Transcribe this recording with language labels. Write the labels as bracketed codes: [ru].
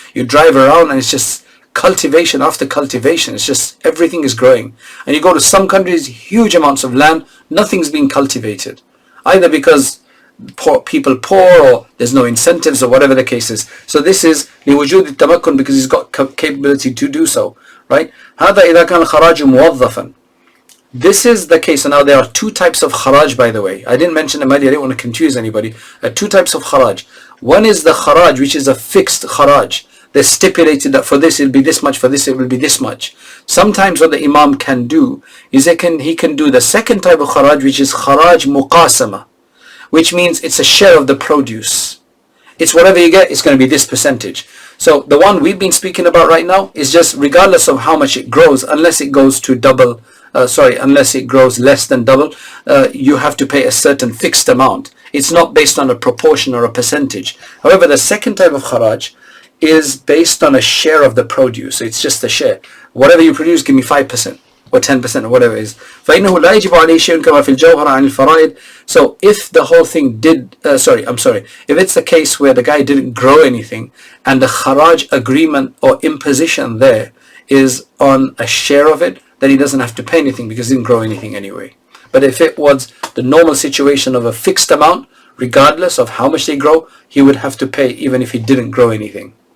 [en] You drive around and it's just cultivation after cultivation. It's just everything is growing. And you go to some countries, huge amounts of land, nothing's being cultivated. Either because people poor, or there's no incentives, or whatever the case is. So this is [ar] لوجود التمكن, [en] because he's got capability to do so. Right? [ar] هذا إذا كان الخراج موظفا. [en] This is the case. So now there are two types of kharaj, by the way. I didn't mention them earlier. I didn't want to confuse anybody. Two types of kharaj. One is the kharaj, which is a fixed kharaj. They stipulated that for this it will be this much, for this it will be this much. Sometimes what the imam can do is he can do the second type of kharaj, which is kharaj muqasama, which means it's a share of the produce. It's whatever you get, it's going to be this percentage. So the one we've been speaking about right now is just regardless of how much it grows, unless it goes to unless it grows less than double, you have to pay a certain fixed amount. It's not based on a proportion or a percentage. However, the second type of kharaj is based on a share of the produce. So it's just a share. Whatever you produce, give me 5%. Or 10% or whatever it is. [ar] فإنه لا يجب عليه شيء كما في الجوهر عن الفرائض. [en] So if the whole thing if it's the case where the guy didn't grow anything and the kharaj agreement or imposition there is on a share of it, then he doesn't have to pay anything because he didn't grow anything anyway. But if it was the normal situation of a fixed amount, regardless of how much they grow, he would have to pay even if he didn't grow anything.